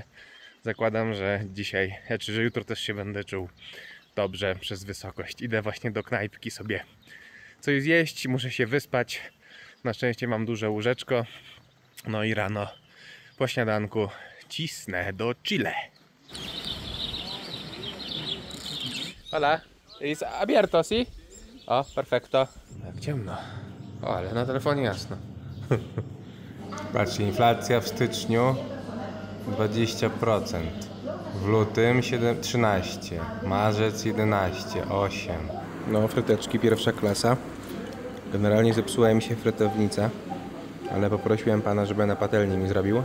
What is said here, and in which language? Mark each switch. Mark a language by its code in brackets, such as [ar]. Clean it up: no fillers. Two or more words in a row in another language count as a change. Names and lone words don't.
[pl] Zakładam, że dzisiaj, że jutro też się będę czuł dobrze przez wysokość. Idę właśnie do knajpki sobie coś zjeść, muszę się wyspać. Na szczęście mam duże łóżeczko. No i rano po śniadanku cisnę do Chile. [es] Hola, jest abierto, si? O, perfecto. [pl] Jak ciemno. O, ale na telefonie jasno. Patrzcie, inflacja w styczniu 20%. W lutym 13, marzec 11, 8. No, fryteczki pierwsza klasa. Generalnie zepsuła mi się frytownica, ale poprosiłem pana, żeby na patelni mi zrobił.